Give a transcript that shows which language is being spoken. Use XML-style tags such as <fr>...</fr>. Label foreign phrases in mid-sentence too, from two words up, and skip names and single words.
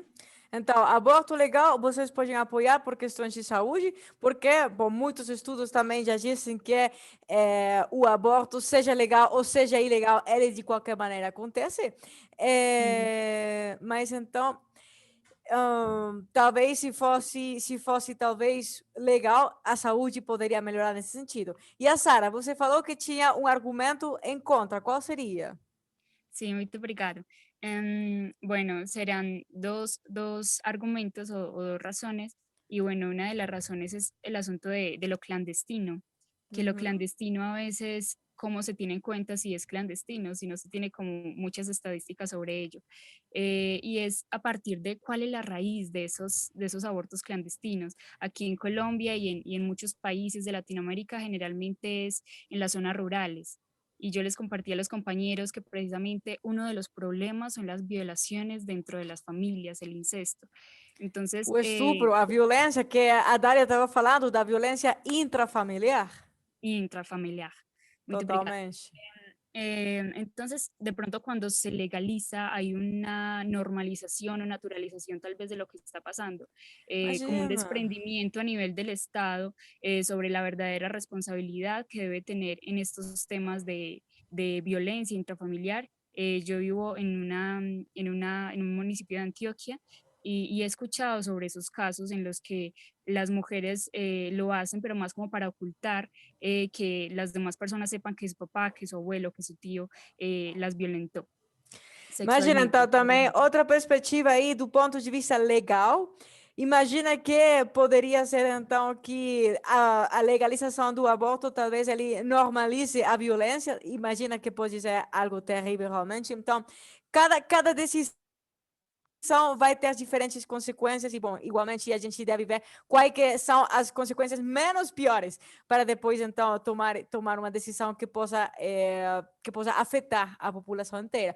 <pt>Então, aborto legal, vocês podem apoiar por questões de saúde, porque, bom, muitos estudos também já dizem que o aborto, seja legal ou seja ilegal, ele de qualquer maneira acontece. Mas então, talvez se fosse talvez legal, a saúde poderia melhorar nesse sentido. E a Sara, você falou que tinha um argumento em contra, qual seria?</pt> <es>Sí, muy obrigado. Bueno, serán dos argumentos o dos razones. Y bueno, una de las razones es el asunto de lo clandestino, que lo Uhum. clandestino a veces, cómo se tiene en cuenta si es clandestino, si no se tiene como muchas estadísticas sobre ello. Y es a partir de cuál es la raíz de esos abortos clandestinos. Aquí en Colombia y en muchos países de Latinoamérica generalmente es en las zonas rurales. Y yo les compartí a los compañeros que precisamente uno de los problemas son las violaciones dentro de las familias, el incesto. Entonces,</es> <pt>O estupro, a violência, que a Dália estava falando, da violência intrafamiliar.</pt> <es>intrafamiliar. Muy obrigada.</es> <pt>Totalmente.</pt> <es>Entonces, de pronto cuando se legaliza hay una normalización o naturalización tal vez de lo que está pasando, como un</es> <pt>Imagina.</pt> <es>desprendimiento a nivel del Estado sobre la verdadera responsabilidad que debe tener en estos temas de violencia intrafamiliar. Yo vivo en un municipio de Antioquia y he escuchado sobre esos casos en los que las mujeres lo hacen, pero más como para ocultar que las demás personas sepan que su papá, que su abuelo, que su tío las violentó</es> <pt>Imagina,</pt> <es>sexualmente.</es> <pt>então, também outra perspectiva aí do ponto de vista legal. Imagina que poderia ser, então, que a legalização do aborto talvez ele normalize a violência. Imagina que pode ser algo terrível realmente. Então, cada decisão vai ter diferentes consequências e, bom, igualmente a gente deve ver quais que são as consequências menos piores para depois, então, tomar uma decisão que possa afetar a população inteira.</pt>